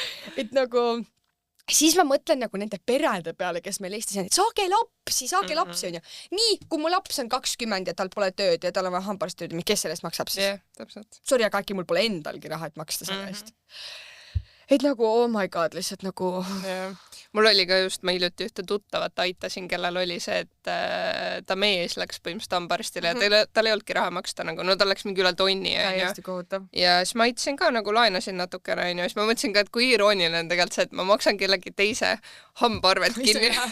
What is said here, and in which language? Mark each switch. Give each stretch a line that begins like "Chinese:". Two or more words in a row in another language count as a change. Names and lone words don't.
Estonian: Et nagu, siis ma mõtlen nagu nende perede peale, kes meil Eestis on, et saage lapsi on ju. Nii, kui mu laps on 20 ja tal pole tööd ja tal on vaja hambaarsti tööd, kes sellest maksab siis? Täpselt. Sorry, aga äkki mul pole endalgi raha, et maksta selle eest. Et nagu,
English: oh my god,
Estonian: lihtsalt nagu... Mul oli ka just, ma hiljuti ühte tuttavat aitasin, kellel oli see, et ta mees läks põhimõtteliselt hambaarstile ja tal ei olnudki raha maksta, nagu, no tal läks mingi üle tonni. Ja siis ma aitasin ka, nagu laenasin natukene, ja siis ma mõtlesin ka, et kui irooniline on tegelikult see, et ma maksan kellegi teise hambaarvelt kinni.